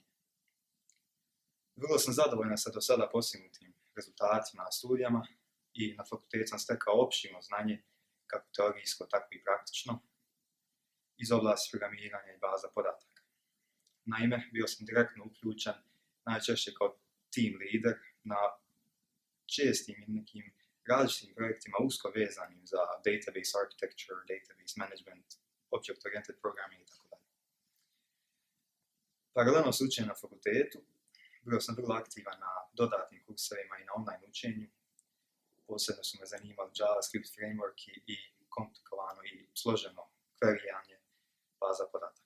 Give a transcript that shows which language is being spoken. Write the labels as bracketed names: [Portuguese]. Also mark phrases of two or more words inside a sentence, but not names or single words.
[Bosnian] Vrlo sam zadovoljan sa do sada postignutim rezultatima na studijama i na fakultetu sam stekao opširno znanje, kako teorijsko, tako i praktično, iz oblasti programiranja i baza podataka. Naime, bio sam direktno uključen, najčešće kao [English] team leader, [Bosnian] na čestim i nekim različitim projektima usko vezanim za [English] database architecture, database management, object-oriented programming [Bosnian] itd. Paralelno s učenjem na fakultetu, bio sam vrlo aktivan na dodatnim kursevima i na online učenju. Posebno su me zanimali [English] JavaScript framework [Bosnian] i komplikovano i složeno queryanje baza podataka.